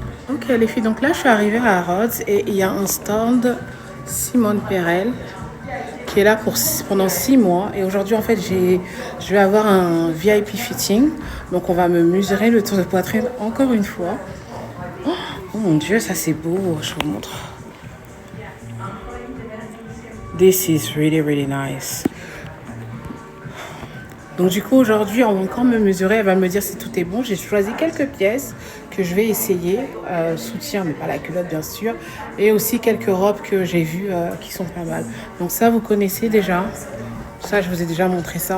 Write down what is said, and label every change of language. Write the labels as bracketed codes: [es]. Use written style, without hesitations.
[fr] Ok les filles, donc là je suis arrivée à Rhodes et il y a un stand Simone Perel qui est là pendant 6 mois. Et aujourd'hui en fait je vais avoir un VIP fitting. Donc on va me mesurer le tour de poitrine encore une fois. Oh mon dieu, ça c'est beau, je vous montre. [en] This is really really nice. [fr] Donc du coup aujourd'hui on va encore me mesurer, elle va me dire si tout est bon. J'ai choisi quelques pièces que je vais essayer. Soutien, mais pas la culotte bien sûr. Et aussi quelques robes que j'ai vues qui sont pas mal. Donc ça, vous connaissez déjà. Ça, je vous ai déjà montré ça.